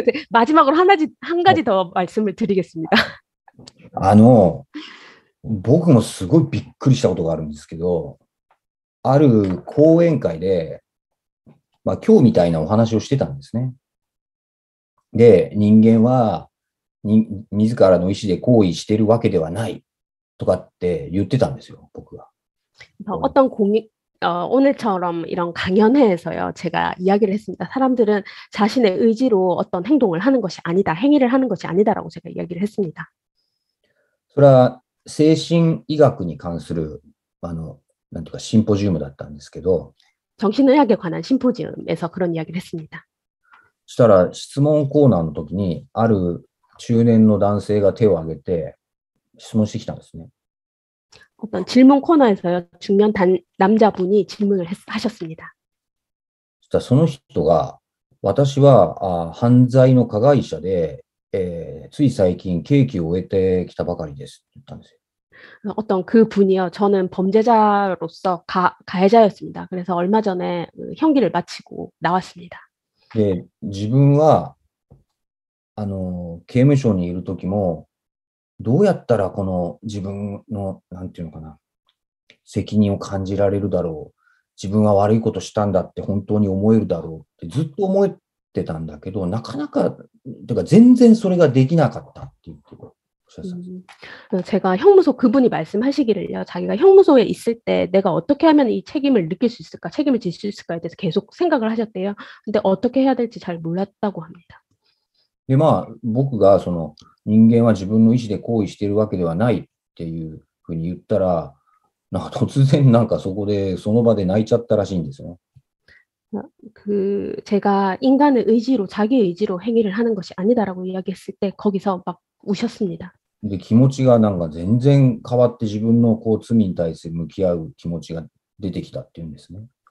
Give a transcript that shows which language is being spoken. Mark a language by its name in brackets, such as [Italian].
[Korean] 마지막으로 한 가지 더 말씀을 드리겠습니다. [Japanese] 僕もすごいびっくりしたことがあるんですけど、ある講演会で、今日みたいなお話をしてたんですね。で、人間は自らの意思で行為しているわけではないとかって言ってたんですよ、僕は。 [Korean] 어떤 오늘처럼 이런 강연회에서요, 제가 이야기를 했습니다. 사람들은 자신의 의지로 어떤 행동을 하는 것이 아니다, 행위를 하는 것이 아니다라고 제가 이야기를 했습니다. [Japanese] それは精神医学に関するなんていうかシンポジウムだったんですけど、 [Korean] 정신의학에 관한 심포지엄에서 그런 이야기를 했습니다. [Japanese] そしたら質問コーナーの時にある中年の男性が手を挙げて質問してきたんですね。 [Korean] 어떤 질문 코너에서요, 중년 남자분이 질문을 하셨습니다. [Japanese] そしたらその人が、私は犯罪の加害者で、つい最近刑期を終えてきたばかりですって言ったんですよ。 [Korean] 어떤 그 분이요, 저는 범죄자로서 가해자였습니다. 그래서 얼마 전에 형기를 마치고 나왔습니다. [Japanese] で、自分は刑務所にいる時もどうやったらこの自分のなんていうのかな、責任を感じられるだろう、自分は悪いことしたんだって本当に思えるだろうってずっと思ってたんだけど、なかなかというか全然それができなかったって言ってください。 [Korean] 제가 형무소 그분이 말씀하시기를요, 자기가 형무소에 있을 때 내가 어떻게 하면 이 책임을 느낄 수 있을까, 책임을 질 수 있을까에 대해서 계속 생각을 하셨대요. 근데 어떻게 해야 될지 잘 몰랐다고 합니다. [Japanese] で、僕が人間は自分の意思で行為しているわけではないっていうふうに言ったら、突然その場で泣いちゃったらしいんですよ。 [Korean] 제가 인간의 의지로, 자기 의지로 행위를 하는 것이 아니다라고 이야기했을 때 거기서 막 우셨습니다. [Japanese] で、気持ちが全然変わって自分の罪に対して向き合う気持ちが出てきたっていうんですね。